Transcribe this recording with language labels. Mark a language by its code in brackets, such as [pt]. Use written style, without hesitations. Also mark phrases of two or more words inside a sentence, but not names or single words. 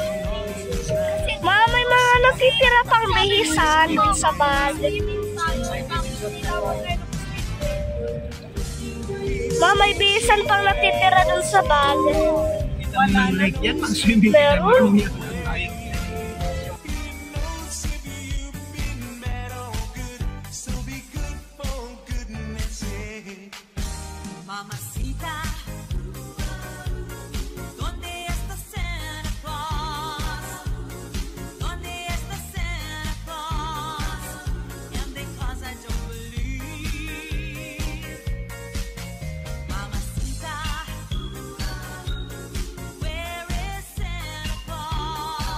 [tl] Ma, may mga natitira pang bihisan dun sa bag. Ma, may bihisan pang natitira dun sa bag. Kita mo ng lake yan, pang-swimming ka Pero, marunong yan. [es] Mamacita, ¿dónde está Santa Claus? ¿Dónde está Santa Claus? [en] And because I don't believe, Mamacita, where is Santa Claus?